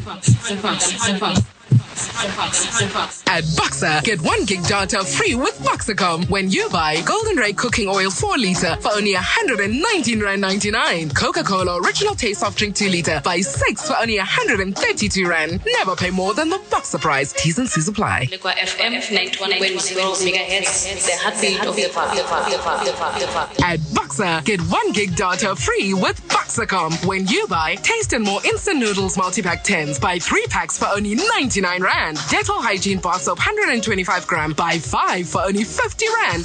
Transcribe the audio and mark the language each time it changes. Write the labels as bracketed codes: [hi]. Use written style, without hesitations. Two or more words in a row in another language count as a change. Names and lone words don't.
[en] At Boxer, get 1 gig data free with Boxercom when you buy Golden Ray cooking oil 4 liter for only 119 Rand 99. Coca-Cola original taste soft drink 2 liter, buy 6 for only 132 Rand. Never pay more than the Boxer price. T's and C's apply. Lego FM 91.0 megahertz, the heartbeat of the vast. At Boxer, get 1 gig data free with Boxercom when you buy Taste and More instant noodles multi-pack 10s, buy 3 packs for only 99 Rand. Dettol hygiene bar soap 125 gram, buy 5 for only 50 Rand.